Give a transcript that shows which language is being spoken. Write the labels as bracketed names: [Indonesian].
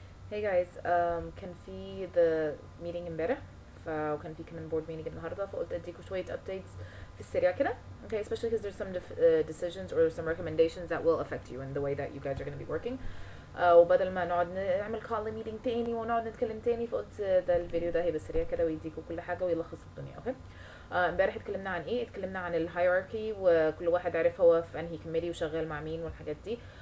[English] Hey guys, [Arabic] كان في [English] the meeting [Arabic] امبارح وكان في كمان [English] board meeting [Arabic] النهارده فقلت اديكم شوية updates في السريع كده. [English] Okay, especially because there's some decisions or some recommendations that will affect you in the way that you guys are going to be working. [Arabic] وبدل ما نقعد نعمل call meeting تاني ونقعد نتكلم تاني فقلت ده الفيديو ده هيبقى سريع كده ويديكم كل حاجة ويلخص الدنيا. اوكي. امبارح اتكلمنا عن ايه؟ اتكلمنا عن الهيراركي وكل واحد عرف هو في انهي كوميتي وشغال مع مين والحاجات دي.